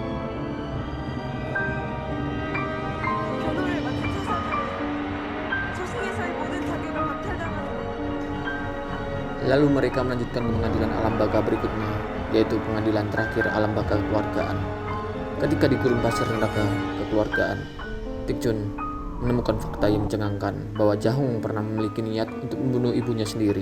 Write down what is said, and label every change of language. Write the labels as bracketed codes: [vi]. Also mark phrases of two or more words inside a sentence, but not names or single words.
[ko] 변호를 맡은 사사들은 저승에서의 모든 자격을 박탈당하는 것. [id] Lalu mereka melanjutkan ke pengadilan alam baka berikutnya, yaitu pengadilan terakhir alam baka kekeluargaan. Ketika di gurun pasir neraka kekeluargaan, Jun menemukan fakta yang mencengangkan bahwa Jahong pernah memiliki niat untuk membunuh ibunya sendiri.